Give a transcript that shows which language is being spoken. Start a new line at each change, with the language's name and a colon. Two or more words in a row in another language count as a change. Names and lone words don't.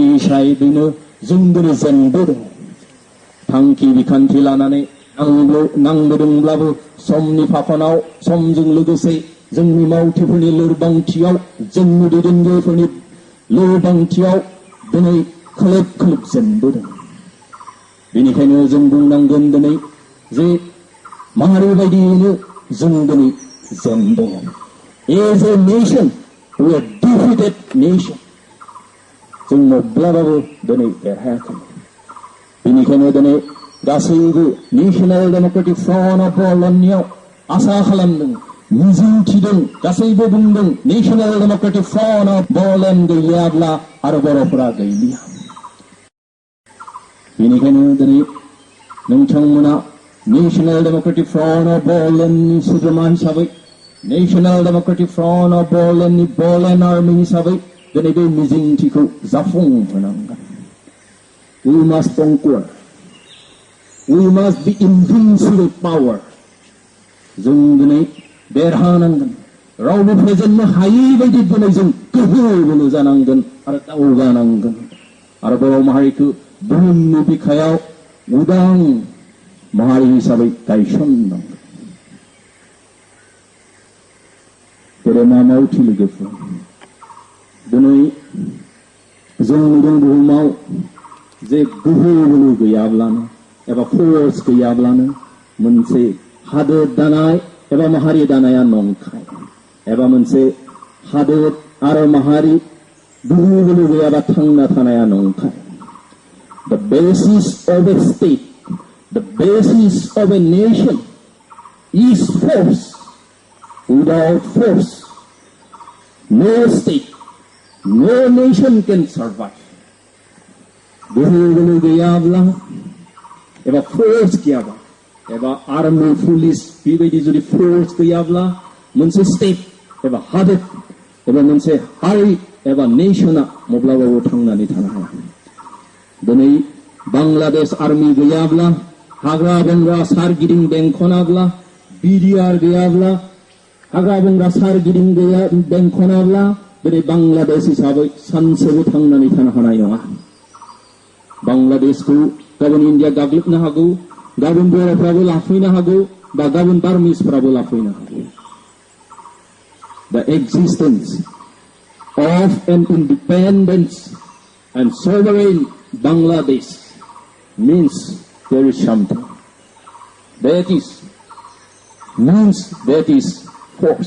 Bodo: हिसाबैनो जों दिनै जेनबोदों थांखि बिखान्थि लानानै नांबोदोंब्लाबो समनि फाखनाव समजों लोगोसे जोंनि मावथिफोरनि लोरबांथियाव जोंनि दैदेनगिरिफोरनि लोरबांथियाव दिनै खोलोब खोलोब जेनबोदों बेनिखायनो जों बुंनांगोन दिनै जे माहारि बायदियैनो जों दिनै जेनदों
English: As a nation, we are defeated nation.
Bodo: जों माब्लाबाबो दिनै देरहायाखै बेनिखायनो दिनै गासैबो नेशनेल डेमोक्रेटिक फ्रन्ट अफ बर'लेण्डनियाव आसा खालामदों मिजिंथिदों गासैबो बुंदों नेशनेल डेमोक्रेटिक फ्रन्ट अफ बर'लेण्ड गैयाब्ला आरो बर'फोरा गैलिया बेनिखायनो दिनै नोंथांमोना नेशनेल डेमोक्रेटिक फ्रन्ट अफ बर'लेण्डनि सोद्रोमा हिसाबै नेशनेल डेमोक्रेटिक फ्रन्ट अफ बर'लेण्डनि बड'लेण्ड आर्मि हिसाबै दिनै बे मिजिंथिखौ जाफुंहोनांगोन
English: We must conquer. We must be invincible power.
Bodo: जों दिनै देरहानांगोन रावबो फेजेननो हायै बायदि दिनै जों गोहो बोलो जानांगोन आरो दावगानांगोन आरो बर' माहारिखौ बुहुमनि बिखायाव उदां माहारि हिसाबै गायसननांगोन गेदेमामाव लोगोफोर दिनै जों नुदों बुहुमाव जे गोहो बोलो गैयाब्लानो एबा फोर्स गैयाब्लानो मोनसे हादोर दानाय एबा माहारि दानाया नंखाय एबा मोनसे हादोर आरो माहारि गोहो बोलो गैयाबा थांना थानाया नंखाय.
English: The basis of a state, the basis of a nation is force. Without force, no state, no nation can survive.
Bodo: गोहो बोलो गैयाब्ला एबा फोर्स गैयाबा एबा
English: army police
Bodo: बेबायदि जुदि फोर्स गैयाब्ला मोनसे स्टेट एबा हादोर एबा मोनसे हारि एबा नेशना माब्लाबाबो थांनानै थानो हाया. दिनै बांलादेश आर्मी गैयाब्ला हाग्रा बंग्रा सारगिदिं बेंखनाब्ला बिडिआर गैयाब्ला हाग्रा बंग्रा सारगिदिं बेंखनाब्ला दिनै बांलादेश हिसाबै सानसेबो थांनानै थानो हानाय नङा. बांलादेशखौ गाबोन इन्डिया गाग्लोबनो हागौ, गाबोन बर'फ्राबो लाफैनो हागौ बा गाबोन बार्मिसफ्राबो लाफैनो हागौ.
English: The existence of an independent and sovereign Bangladesh means there is something. That is force.